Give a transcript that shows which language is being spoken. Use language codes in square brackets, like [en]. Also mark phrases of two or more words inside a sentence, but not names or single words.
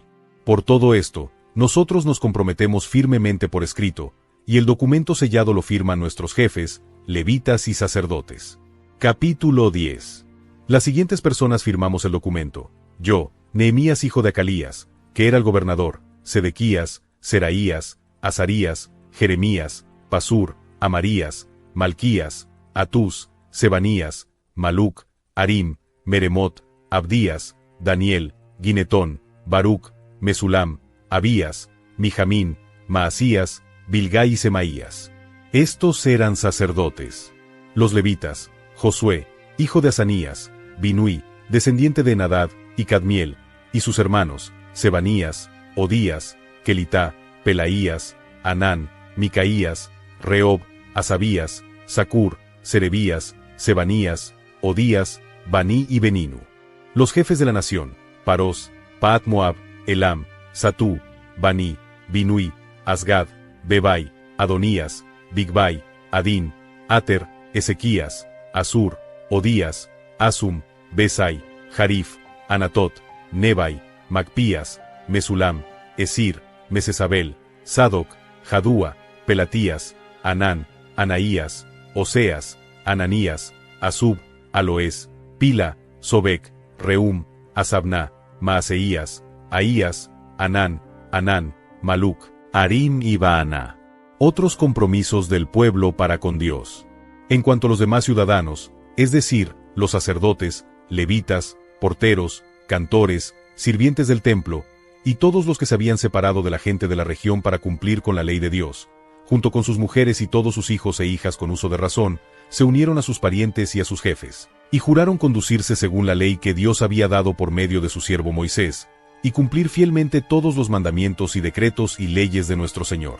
[es] Por todo esto, nosotros nos comprometemos firmemente por escrito, y el documento sellado lo firman nuestros jefes, levitas y sacerdotes. Capítulo 10. Las siguientes personas firmamos el documento: yo, Nehemías hijo de Acalías, que era el gobernador, Sedequías, Seraías, Azarías, Jeremías, Pasur, Amarías, Malquías, Atús, Sebanías, Maluc, Harim, Meremot, Abdías, Daniel, Ginetón, Baruc, Mesulam, Abías, Mijamín, Maasías, Bilgai y Semaías. Estos eran sacerdotes. Los levitas: Josué, hijo de Asanías, Binui, descendiente de Enadad, y Cadmiel, y sus hermanos, Sebanías, Odías, Kelitá, Pelaías, Anán, Micaías, Reob, Asabías, Sacur, Serebías, Sebanías, Odías, Baní y Beninu. Los jefes de la nación: Parós, Paat Moab, Elam, Satú, Baní, Binui, Asgad, Bebai, Adonías, Bigbai, Adín, Ater, Ezequías, Asur, Odías, Asum, Besai, Jarif, Anatot, Nebai, Macpías, Mesulam, Esir, Mesesabel, Sadoc, Jadúa, Pelatías, Anán, Anaías, Oseas, Ananías, Asub, Aloés, Pila, Sobec, Reum, Asabná, Maaseías, Ahías, Anán, Maluc, Harim y Baaná. Otros compromisos del pueblo para con Dios. En cuanto a los demás ciudadanos, es decir, los sacerdotes, levitas, porteros, cantores, sirvientes del templo, y todos los que se habían separado de la gente de la región para cumplir con la ley de Dios, junto con sus mujeres y todos sus hijos e hijas con uso de razón, se unieron a sus parientes y a sus jefes, y juraron conducirse según la ley que Dios había dado por medio de su siervo Moisés, y cumplir fielmente todos los mandamientos y decretos y leyes de nuestro Señor.